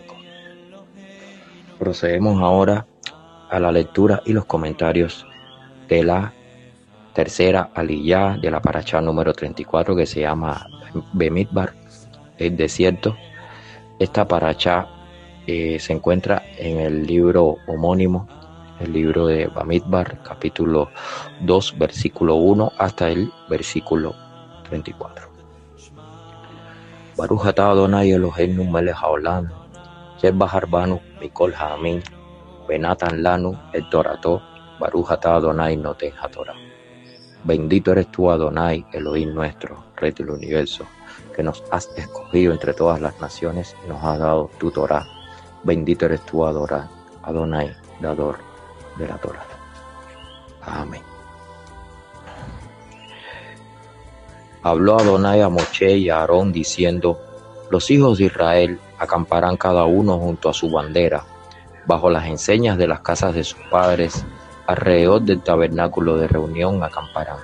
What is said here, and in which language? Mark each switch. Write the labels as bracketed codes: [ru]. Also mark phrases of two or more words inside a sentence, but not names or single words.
[es] Procedemos ahora a la lectura y los comentarios de la tercera aliyá de la parashá número 34, que se llama Bamidbar, el desierto. Esta parashá se encuentra en el libro homónimo, el libro de Bamidbar, capítulo 2, versículo 1 hasta el versículo 34. [he] ברוך אתה אדוני אלוהינו מלך העולם, שבחר בנו מכל העמים, ונתן לנו את תורתו, ברוך אתה אדוני נותן התורה. [es] Bendito eres tú, Adonai, Elohim nuestro, Rey del universo, que nos has escogido entre todas las naciones y nos has dado tu Torah. Bendito eres tú, Adonai, dador de la Torah. Amén. Habló Adonai a Moshe y a Aarón diciendo: los hijos de Israel acamparán cada uno junto a su bandera, bajo las enseñas de las casas de sus padres, alrededor del tabernáculo de reunión acamparán.